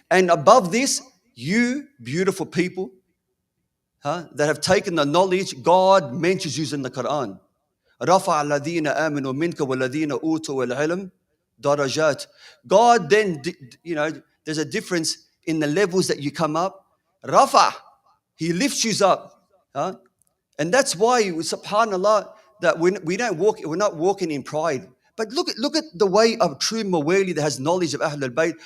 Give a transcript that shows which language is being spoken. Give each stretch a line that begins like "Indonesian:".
English: And above this, you beautiful people, that have taken the knowledge, God mentions you in the Quran.
Arabic: رَفَعَ الَّذِينَ آمَنُوا مِنْكَ وَالَّذِينَ أُوتُوا الْعِلْمَ darajat.
English: God then, there's a difference in the levels that you come up. Rafa, He lifts you up. And that's why, subhanAllah, that we're not walking in pride. But look at the way of true Mawali that has knowledge of Ahlul Bayt.